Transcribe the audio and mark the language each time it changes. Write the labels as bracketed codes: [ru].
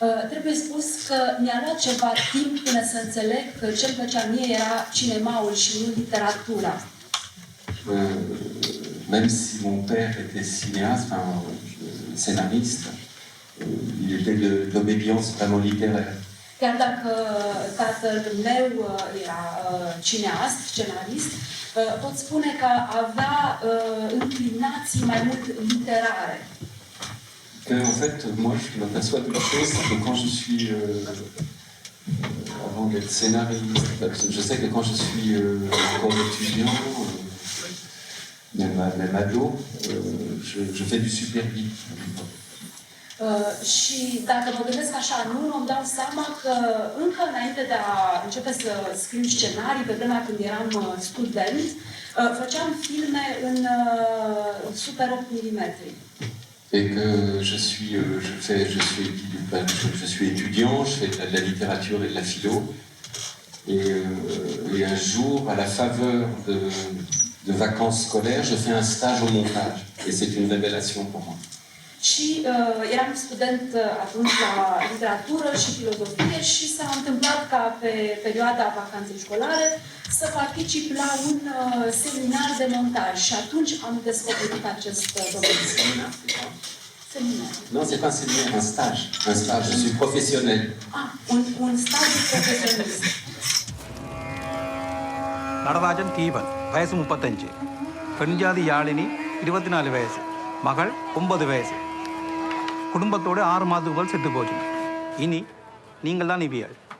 [ro] Trebuie spus că mi-a luat ceva timp până să înțeleg că ce-mi plăcea mie era cinemaul și nu literatura. [fr] Même si mon père était cinéaste, scénariste, il était de l'obédience vraiment littéraire. [ro] Chiar dacă tatăl meu era cineast, scenarist, pot spune că avea înclinații mai mult literare. [fr] Que, en fait, moi, je m'aperçois d'une chose, c'est que quand je suis, avant d'être scénariste, je sais que quand je suis encore étudiant, même ado, je fais du super vite. [ro] Și dacă mă gândesc așa, îmi dau seama că încă înainte de a începe să scriu scenarii, pe vremea când eram student, făceam filme în super 8 mm. [fr] Et que je suis étudiant, je fais de la littérature et de la philo. Et un jour, à la faveur de vacances scolaires, je fais un stage au montage. Et c'est une révélation pour moi. [ro] Și eram student atunci la literatură și filozofie și s-a întâmplat ca pe perioada vacanței școlare să particip la un seminar de montaj. Și atunci am descoperit acest domeniu. Seminar. [fr] Non, c'est pas un séminaire, un stage. Un stage, je suis professionnel. [ro] Un stage profesionist. [ml] Natarajan Deepan വയസ്സ് 35 പെൺജാതി യാളിനി 24 വയസ്സ് മകൾ 9 വയസ്സ് കുടുംബത്തോടെ 6 മാസം മുതൽ സെത്തുപോയി ഇനി നിങ്ങൾ [ta] தான் இவியல்